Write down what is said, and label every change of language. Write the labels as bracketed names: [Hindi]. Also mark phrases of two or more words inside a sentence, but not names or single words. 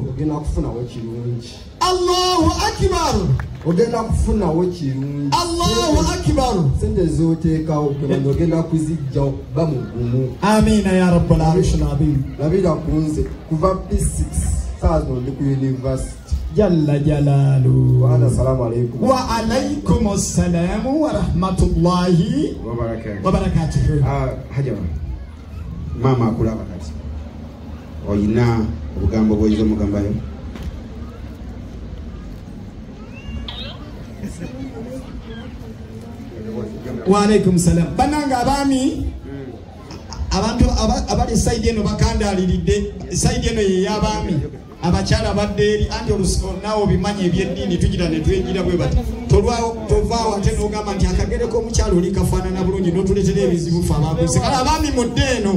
[Ganda] ogenda kufunawo kirungi [Arabic] الله أكبر [Ganda] ogenda kufunawo kirungi [Arabic] الله أكبر [Ganda] sente z'oteekawo kemanya ogenda kuzijja okuba mugumu [Arabic] آمين يا رب العالمين [Ganda] labira ku nze kuva P6 saazo ndi ku university [Arabic] جل جلاله والسلام عليكم وعليكم السلام ورحمة الله وبركاته [Ganda] haja mama akulaba kati oyina obugambo bw'oyiza omugambayo [Arabic] وعليكم سلام [Ganda] bananga abami abantu abali side eno bakandaliridde side eno ye yabami abakyala baddeeri anti olusiko naawe bimanya ebyeddiini tugira ne twegira bwe bati tovaawo ate n'ogamba nti akagereko omukyala oli kafaanana bulungi n'otuleetera ebizibu fe abaguzi kale abaami mudde eno